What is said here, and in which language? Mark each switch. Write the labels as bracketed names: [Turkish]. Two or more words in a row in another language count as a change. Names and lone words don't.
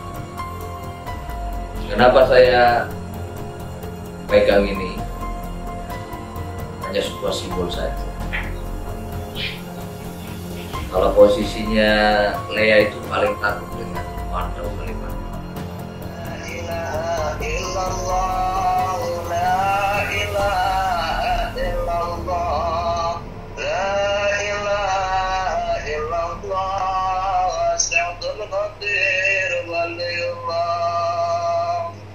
[Indonesian] Kenapa saya pegang ini? Hanya sebuah simbol saja. Kalau posisinya Lea itu paling takut dengan mandau kalimat. [Arabic] لا إله إلا الله، لا إله إلا الله، لا إله إلا الله، سعد القادر ولي الله.